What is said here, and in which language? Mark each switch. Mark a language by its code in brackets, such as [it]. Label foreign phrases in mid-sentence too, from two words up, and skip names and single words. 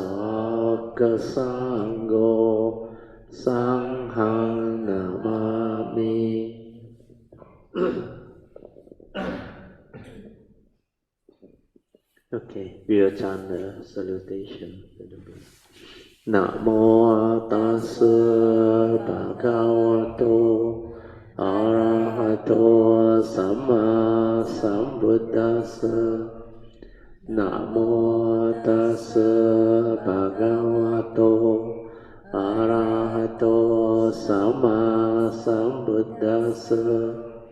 [pi] Sakkasangho Sanghang Namami. [en] Okay, we will chant the salutation. [pi] Namo tassa bhagavato arahato samma sambuddhassa. Namo tassa bhagavato arahato samma sambuddhassa.